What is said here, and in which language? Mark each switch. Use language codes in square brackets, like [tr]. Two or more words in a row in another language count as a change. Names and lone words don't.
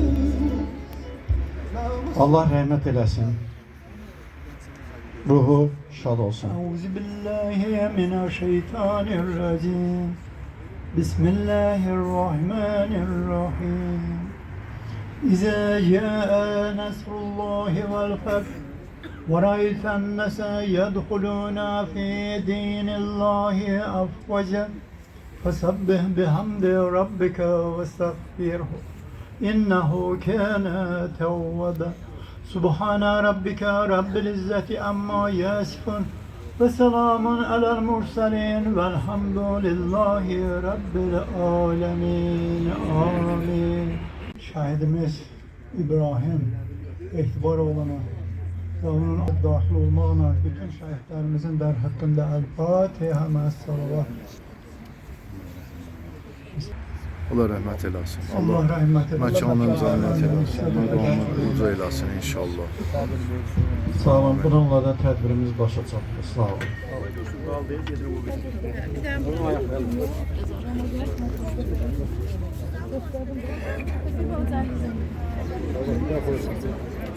[az] Allah rəhmət eləsin. Ruhu şad olsun. [ar] أعوذ بالله من الشيطان الرجيم. بسم الله الرحمن الرحيم. إذا جاء نصر الله والفتح ورأيت الناس يدخلون في دين الله أفواجا فسبح بحمد ربك واستغفره إنه كان توابا. سبحان ربك رب العزة عما يصفون وسلام على المرسلين والحمد لله رب العالمين. Amin. [tr] Şahidimiz İbrahim İhtibaroğlu'na ve onun dahil olmağına bütün şahitlerimizin der hakkında [ar] الفاتحة مع الصلوات. [az] Allah rəhmət eləsin. Allah rəhmət eləsin. Məkanın zəhmət eləsin. Məqamı uca eləsin inşallah. Sağ olun. Bununla da tədbirimiz başa çatdı. Sağ olun.